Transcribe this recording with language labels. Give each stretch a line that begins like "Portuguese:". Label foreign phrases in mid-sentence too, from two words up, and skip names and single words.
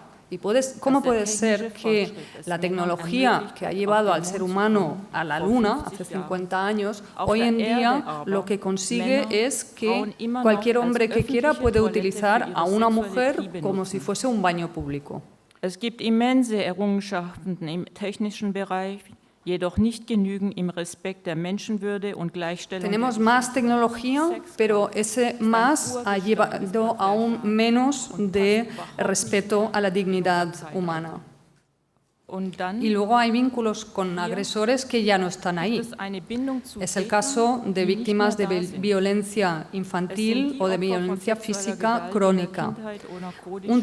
Spanish: ¿Y cómo puede ser que la tecnología que ha llevado al ser humano a la Luna hace 50 años, hoy en día lo que consigue es que cualquier hombre que quiera puede utilizar a una mujer como si fuese un baño público?
German: Es gibt immense Errungenschaften im technischen Bereich, jedoch nicht genügend im Respekt der Menschenwürde und Gleichstellung.
Spanish: Tenemos más tecnología, pero ese más ha llevado aún menos de respeto a la dignidad humana. Y luego hay vínculos con agresores que ya no están ahí. Es el caso de víctimas de violencia infantil o de violencia física crónica.